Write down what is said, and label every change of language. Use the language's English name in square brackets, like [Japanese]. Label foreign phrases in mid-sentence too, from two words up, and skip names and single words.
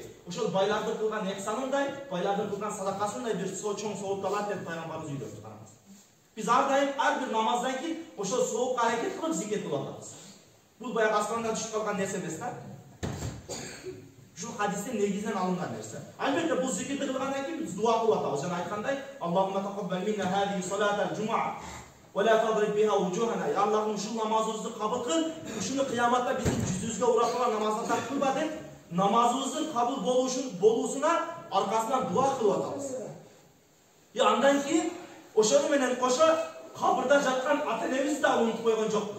[Kyrgyz] Ошол байлардын кылган ихсанындай, байлардын кылган садакасындай бир чоң соопталат деп пайгамбарыбыз үйрөттү караңыз. Биз ар дайым ар бир намаздан кийин ошол соопка аракет кылып зикет кылып атабыз. Бул баягы асмандан түшүп калган нерсе эмес да. Ушул хадистен негизинен алынган нерсе. Албетте бул зикирди кылгандан кийин биз дуа кылып атабыз. Жана айткандай, [Arabic] اللهم تقبل منا هذه صلاة الجمعة ولا تضرب بها وجوهنا. [Kyrgyz] Аллахым ушул намазыбызды кабыл кыл, ушуну кыяматта биздин жүзүбүзгө урап намаздан кылба деп, намазыбыздын кабыл болуусуна аркасынан дуа кылып атабыз. Андан кийин ошону менен кошо кабырда жаткан ата-энебизди да унутуп койгон жокпуз.